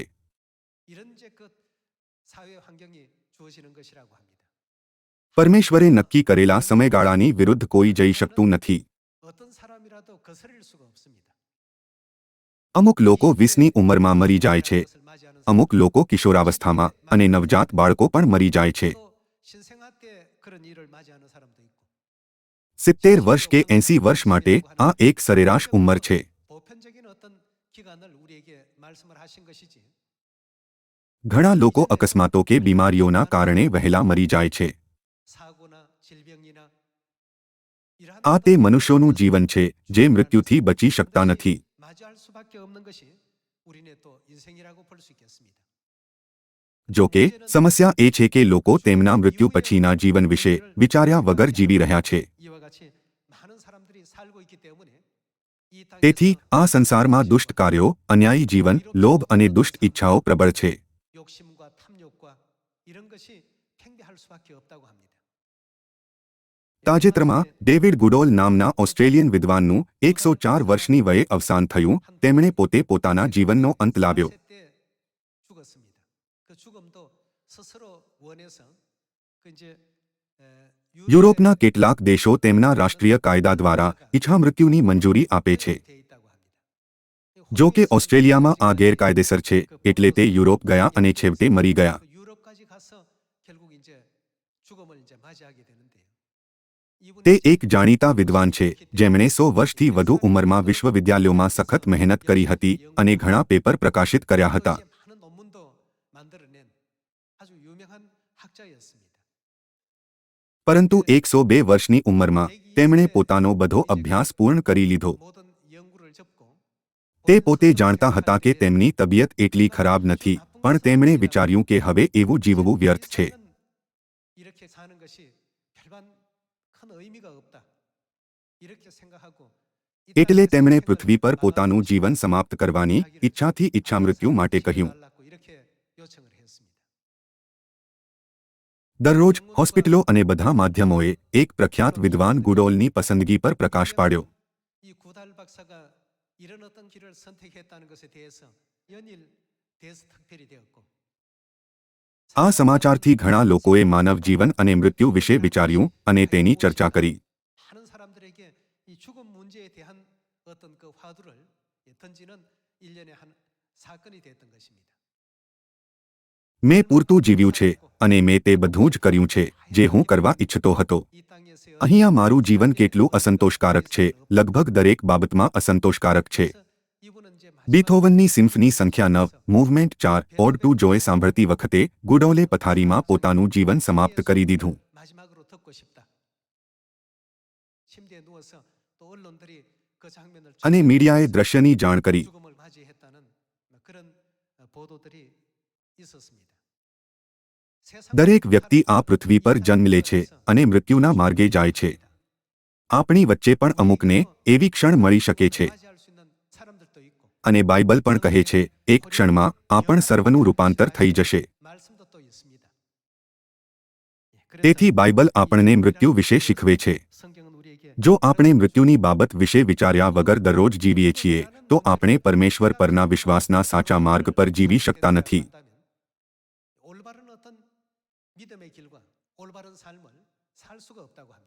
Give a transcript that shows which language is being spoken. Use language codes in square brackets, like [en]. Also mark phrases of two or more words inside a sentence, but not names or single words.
[ko] 이런 이제 그 사회 환경이 주어지는 것이라고 합니다. [gu] પરમેશ્વરે નક્કી કરેલા સમયગાળાની વિરુદ્ધ કોઈ જઈ શકતું નથી. [ko] 어떤 사람이라도 거스릴 수가 없습니다. [gu] અમુક લોકો 20ની ઉંમરમાં મરી જાય છે, [ko] 것을 맞이하는 [gu] અમુક લોકો કિશોરાવસ્થામાં અને નવજાત બાળકો પણ મરી જાય છે. [ko] 또 신생아 때 그런 일을 맞이하는 사람도 있고 [gu] 70 વર્ષ કે 80 વર્ષ માટે આ એક સરેરાશ ઉંમર છે. [ko] 보편적인 어떤 기간을 우리에게 말씀을 하신 것이지 [gu] ઘણા લોકો અકસ્માતો કે બીમારીઓના કારણે વહેલા મરી જાય છે. [ko] 사고나 질병이나 이러한 [gu] આ તે મનુષ્યોનું જીવન છે જે મૃત્યુથી બચી શકતા નથી. [ko] 맞이할 수밖에 없는 것이 우리네 또 인생이라고 볼 수 있겠습니다. [gu] જો કે સમસ્યા એ છે કે લોકો તેમના મૃત્યુ પછીના જીવન વિશે વિચાર્યા વગર જીવી રહ્યા છે. [ko] 이와 같이 많은 사람들이 살고 있기 때문에 이 [gu] તેથી [ko] 땅에서 [gu] આ સંસારમાં દુષ્ટ કાર્યો, અન્યાયી જીવન, લોભ અને દુષ્ટ ઈચ્છાઓ પ્રબળ છે. [ko] 욕심과 탐욕과 이런 것이 팽배할 수밖에 없다고 합니다. [gu] તાજેતરમાં ડેવિડ ગુડોલ નામના ઓસ્ટ્રેલિયન વિદ્વાનનું 104 વર્ષની વયે અવસાન થયું. તેમણે પોતે પોતાના જીવનનો અંત લાવ્યો. [ko] 40세 때 죽었습니다. 그 죽음도 스스로 원해서 그 이제 [gu] યુરોપના કેટલાક દેશો તેમના રાષ્ટ્રીય કાયદા દ્વારા ઈચ્છામૃત્યુની મંજૂરી આપે છે. જો કે ઓસ્ટ્રેલિયામાં આ ગેરકાયદેસર છે, એટલે તે યુરોપ ગયા અને છેવટે મરી ગયા. [ko] 유럽까지 가서 결국 이제 죽음을 이제 맞이하게 되는데요. [gu] તે [ko] 이분이 [gu] એક જાણીતા વિદ્વાન છે, જેમણે 100 વર્ષથી વધુ ઉંમરમાં વિશ્વવિદ્યાલયોમાં સખત મહેનત કરી હતી અને ઘણા પેપર પ્રકાશિત કર્યા હતા. [ko] 많은 논문도 만들어낸 아주 유명한 학자였습니다. [gu] પરંતુ 102 વર્ષની ઉંમરમાં તેમણે પોતાનો બધો અભ્યાસ પૂર્ણ કરી લીધો. [ko] 모든 연구를 접고 [gu] તે પોતે જાણતા હતા કે તેમની તબિયત એટલી ખરાબ નથી, પણ તેમણે વિચાર્યું કે હવે એવું જીવવું વ્યર્થ છે. [ko] 이렇게 사는 것이 별반 큰 의미가 없다. 이렇게 생각하고 [gu] એટલે તેમણે પૃથ્વી પર પોતાનું જીવન સમાપ્ત કરવાની ઈચ્છાથી ઈચ્છામૃત્યુ માટે કહ્યું. [ko] 이렇게 요청을 했습니다. [gu] દરરોજ હોસ્પિટલો અને બધા માધ્યમોએ એક પ્રખ્યાત વિદ્વાન ગુડોલની પસંદગી પર પ્રકાશ પાડ્યો. [ko] 이 구달 박사가 이런 어떤 길을 선택했다는 것에 대해서 연일 대스특필이 되었고 [gu] આ સમાચારથી ઘણા લોકોએ માનવ જીવન અને મૃત્યુ વિશે વિચાર્યું અને તેની ચર્ચા કરી. [ko] 많은 사람들에게 이 죽음 문제에 대한 어떤 그 화두를 던지는 일련의 한 사건이 됐던 것입니다. [gu] મેં પૂરતું જીવ્યું છે અને મેં તે બધું જ કર્યું છે જે હું કરવા ઈચ્છતો હતો. [ko] 이 땅에서의 [gu] અહીંયા મારું જીવન કેટલું અસંતોષકારક છે, લગભગ દરેક બાબતમાં અસંતોષકારક છે. [ko] 이분은 이제 [gu] બીથોવનની સિમ્ફની સંખ્યા 9 મૂવમેન્ટ 4 ઓડ 2 જોએ સાંભળતી વખતે ગુડોલે પથારીમાં પોતાનું જીવન સમાપ્ત કરી દીધું. [ko] 마지막으로 듣고 싶다. 침대에 누워서 또 언론들이 그 장면을 [gu] અને મીડિયાએ દ્રશ્યની જાણ કરી. [ko] 죽음을 맞이했다는 그런 보도들이 있었습니다. [gu] દરેક વ્યક્તિ આ પૃથ્વી પર જન્મ લે છે અને મૃત્યુના માર્ગે જાય છે. આપણી વચ્ચે પણ અમુકને એવી ક્ષણ મળી શકે છે. [ko] 맞이할 수 있는 사람들도 있고 [gu] અને બાઇબલ પણ કહે છે, એક ક્ષણમાં આ પણ સર્વનું રૂપાંતર થઈ જશે. [ko] 말씀도 또 있습니다. [gu] તેથી બાઇબલ આપણને મૃત્યુ વિશે શીખવે છે. [ko] 성경은 우리에게 [gu] જો આપણે મૃત્યુની બાબત વિશે વિચાર્યા વગર દરરોજ જીવીએ છીએ, તો આપણે પરમેશ્વર પરના વિશ્વાસના સાચા માર્ગ પર જીવી શકતા નથી. [ko] 올바른 어떤 믿음의 길과 올바른 삶을 살 수가 없다고 합니다.